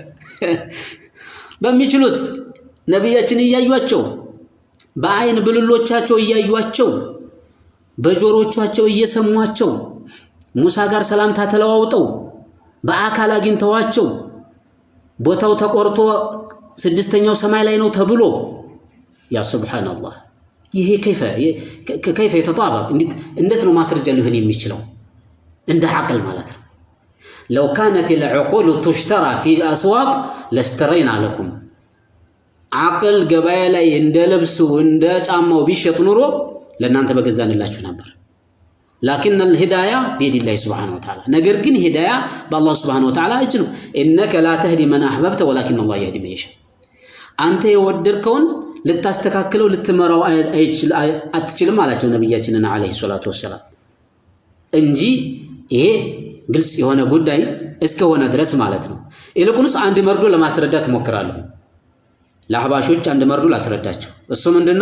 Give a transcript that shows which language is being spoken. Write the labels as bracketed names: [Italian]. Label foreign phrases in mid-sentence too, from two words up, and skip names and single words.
[Amharic] በሚችሉት ነቢያችን እያዩአቸው በአይን ብልሎቻቸው እያዩአቸው በጆሮቻቸው እየሰሟቸው ሙሳ ጋር ሰላምታ ተለዋውጠው በአካል አግኝተዋቸው ቦታው ተቆርጦ ስድስተኛው ሰማይ ላይ ነው ተብሎ [Arabic] يا سبحان الله [Amharic] ይሄ ከይፈ የተጣበቅ እንዴት ነው ማስረጃ ሊሆን የሚችለው? እንደ አቅል ማለት ነው። [Arabic] لو كانت العقول تشترى في الاسواق لاشترينا لكم [Amharic] አቅል ገበያ ላይ እንደ ልብሱ እንደ ጫማው ቢሸጥ ኑሮ ለእናንተ በገዛንላችሁ ነበር። [Arabic] لكن الهدايه بيد الله سبحانه وتعالى [Amharic] ነገር ግን ሂዳያ በአላህ [Arabic] سبحانه وتعالى [Amharic] እጅ ነው። [Arabic] انك لا تهدي من احببت ولكن الله يهدي من يشاء [Amharic] አንተ የወደድከውን ልታስተካክለው ልትመራው አትችልም አላቸው ነብያችንን [Arabic] عليه الصلاة والسلام [Amharic] እንጂ ይሄ ግልጽ የሆነ ጉዳይ እስከሆነ ድረስ ማለት ነው። ይልቁንስ አንድ መርዶ ለማስረዳት ሞክራለሁ። ለአህባሾች አንድ መርዶ ላስረዳቸው። እሱ ምንድነው?